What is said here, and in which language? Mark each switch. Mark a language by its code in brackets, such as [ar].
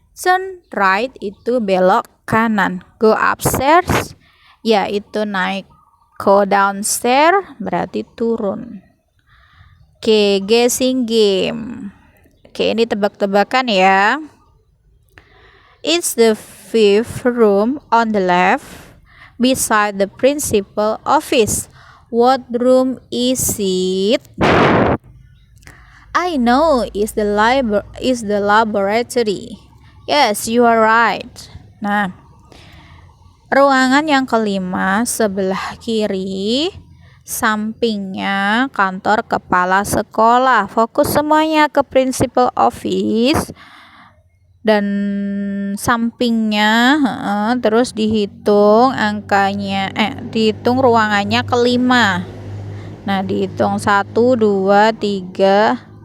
[en] Turn right [id] itu belok kanan. [en] Go upstairs [id] ya itu naik. [en] Go downstairs [id] berarti turun. Oke, [en] guessing game. [id] Oke, ini tebak-tebakan ya. [en] It's the fifth room on the left beside the principal office. What room is it? I know it's the laboratory. Yes, you are right. [id] Nah, ruangan yang kelima sebelah kiri, sampingnya kantor kepala sekolah. Fokus semuanya ke principal office dan sampingnya, terus dihitung angkanya, dihitung ruangannya kelima. Nah, dihitung 1, 2, 3,